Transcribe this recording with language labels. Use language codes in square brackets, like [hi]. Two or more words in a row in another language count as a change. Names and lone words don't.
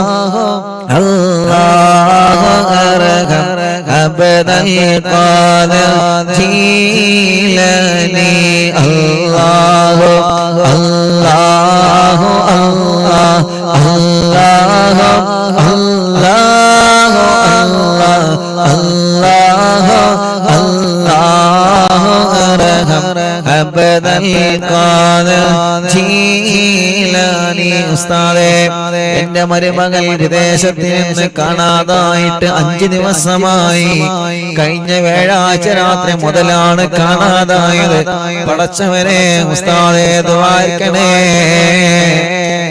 [ar] الله أرحم عبد القادر جيلاني الله الله الله الله الله الله الله أرحم عبد القادر جيلاني [ml] ഉസ്താദേ എന്റെ മരുമകൾ വിദേശത്ത് നിന്ന് കാണാതായിട്ട് 5 ദിവസമായി. കഴിഞ്ഞ വ്യാഴാഴ്ച രാത്രി മുതലാണ് കാണാതായത്. പടച്ചവനെ ഉസ്താദേ ദുആ ചെയ്യണേ.